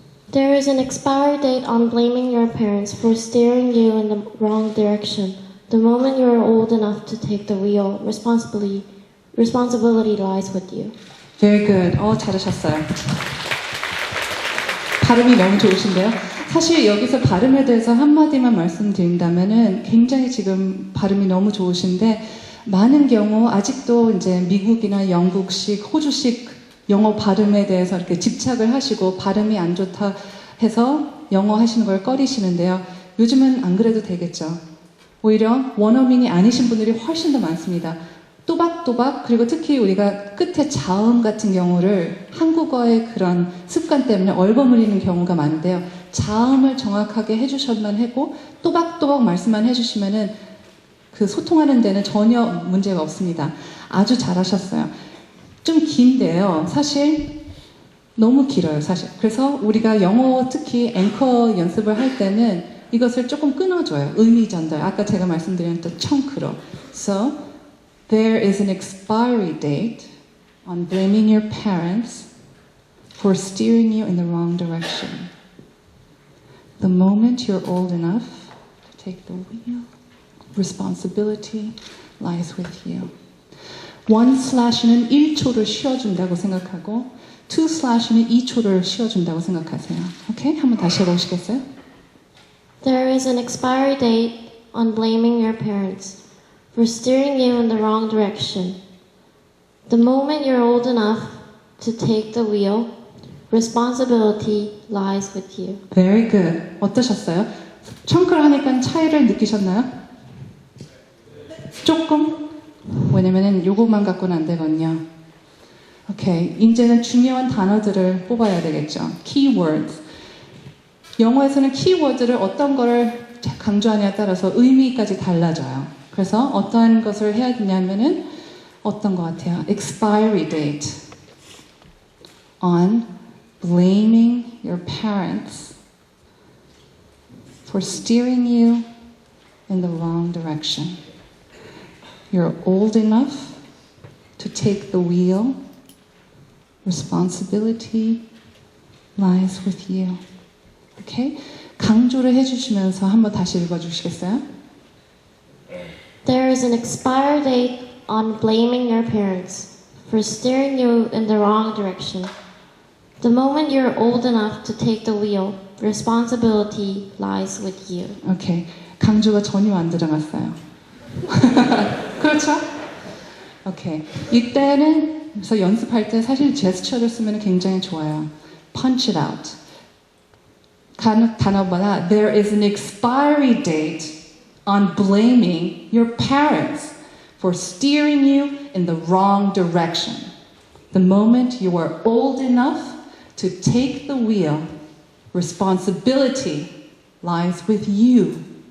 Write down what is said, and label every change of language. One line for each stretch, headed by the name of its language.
English: There is an expiry date on blaming your parents for steering you in the wrong direction. The moment you are old enough to take the wheel, responsibility lies with you. Very good.
Korean: 잘하셨어요. 발음이 너무 좋으신데요. 사실 여기서 발음에 대해서 한마디만 말씀드린다면은 굉장히 지금 발음이 너무 좋으신데 많은 경우 아직도 이제 미국이나 영국식, 호주식 영어 발음에 대해서 이렇게 집착을 하시고 발음이 안 좋다 해서 영어 하시는 걸 꺼리시는데요. 요즘은 안 그래도 되겠죠. 오히려 원어민이 아니신 분들이 훨씬 더 많습니다. 또박또박 그리고 특히 우리가 끝에 자음 같은 경우를 한국어의 그런 습관 때문에 얼버무리는 경우가 많은데요. 자음을 정확하게 해주셔만 하고 또박또박 말씀만 해주시면은 그 소통하는 데는 전혀 문제가 없습니다. 아주 잘하셨어요. 좀 긴데요. 사실 너무 길어요. 사실. 그래서 우리가 영어 특히 앵커 연습을 할 때는 이것을 조금 끊어줘요. 의미 전달. 아까 제가 말씀드렸던 청크로.
English: So there is an expiry date on blaming your parents for steering you in the wrong direction. The moment you're old enough to take the wheel, responsibility lies with you.
Korean: 1/는 1초를 쉬어준다고 생각하고 2/는 2초를 쉬어준다고 생각하세요. 오케이? 한번 다시 해보시겠어요?
English: There is an expiry date on blaming your parents for steering you in the wrong direction. The moment you're old enough to take the wheel, responsibility lies with you. Very good.
Korean: 어떠셨어요? 청크를 하니까 차이를 느끼셨나요? 조금? 왜냐면은 요것만 갖고는 안 되거든요. 오케이. 이제는 중요한 단어들을 뽑아야 되겠죠.
English: Keywords.
Korean: 영어에서는 키워드를 어떤 거를 강조하냐에 따라서 의미까지 달라져요. 그래서 어떤 것을 해야 되냐면은 어떤 것 같아요.
English: Expiry date on blaming your parents for steering you in the wrong direction. You're old enough to take the wheel. Responsibility lies with you.
Korean: 오케이? 강조를 해주시면서 한번 다시 읽어주시겠어요?
English: There is an expiry date on blaming your parents for steering you in the wrong direction. The moment you're old enough to take the wheel, responsibility lies with you.
Korean: 오케이. 강조가 전혀 안 들어갔어요. 그렇죠? 오케이. 이때는 그래서 연습할 때 사실 제스처를 쓰면 굉장히 좋아요.
English: Punch it out.
Korean: 단어보다
English: there is an expiry date on blaming your parents for steering you in the wrong direction. The moment you are old enough to take the wheel, responsibility lies with you.